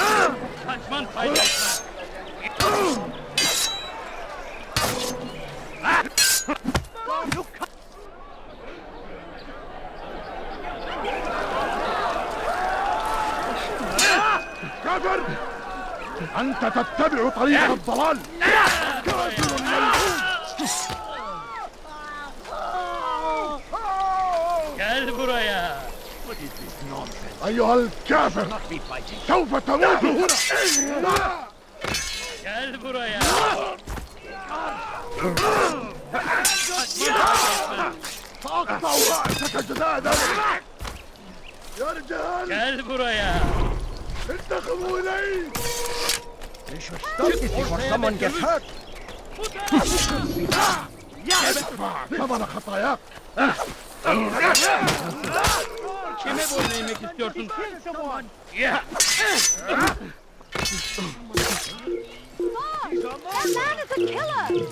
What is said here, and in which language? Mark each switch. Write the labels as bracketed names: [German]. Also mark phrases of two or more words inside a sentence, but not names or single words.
[Turkish] Kaçman faydası. [Arabic] كافر! أنت تتبع طريق الضلال! كافر ملعون! [Turkish] Gel buraya. [Arabic] أيها الكافر! سوف تموت هنا! [Turkish] Gel buraya. [Arabic] سأقطع رأسك جدادا! يا رجال! [Turkish] Gel buraya. [Arabic] انتقموا إلي! [English] We should stop this before someone gets hurt. [Arabic] ادفع ثمن خطاياك! [Turkish] Kime boyun eğmek istiyorsun? Ya. [English] That man is a killer!